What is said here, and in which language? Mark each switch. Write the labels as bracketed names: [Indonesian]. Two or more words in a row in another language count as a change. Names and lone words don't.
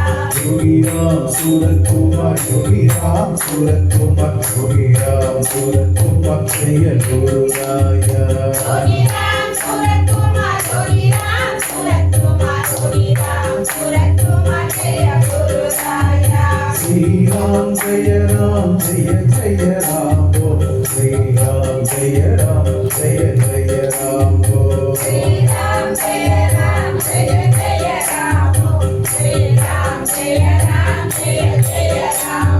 [Tamil] யோகி ராம் சூரத்குமார் யோகி ராம் சூரத்குமார் யோகி ராம் சூரத்குமார் ஜெய குரு சாயா யோகி ராம் சூரத்குமார் யோகி ராம் சூரத்குமார் யோகி ராம் சூரத்குமார் ஜெய குரு சாயா [Hindi] श्री राम जय राम जय जय राम बोलो श्री राम जय राम जय जय राम बोलो श्री राम जय राम जय जय राम श्री राम जय राम जय जय राम